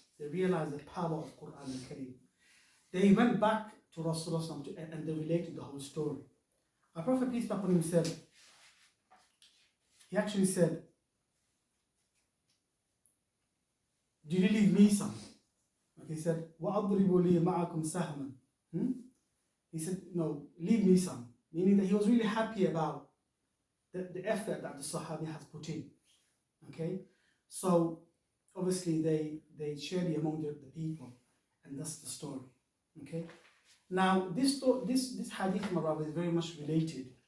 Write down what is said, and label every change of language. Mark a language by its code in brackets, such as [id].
[en] They realized the power of Quran al-Karim. They went back to Rasulullah and they related the whole story. Our Prophet, peace be upon him, said, he actually said, "Do you leave me some?" Okay, he said, [ar] وَأَضْرِبُ لِي مَعَكُمْ سَهْمًا. [en] He said, no, leave me some. Meaning that he was really happy about the effort that the Sahabi has put in. Okay? So, obviously they shared it among the people. And that's the story. Okay? Now, this hadith, my brother, is very much related.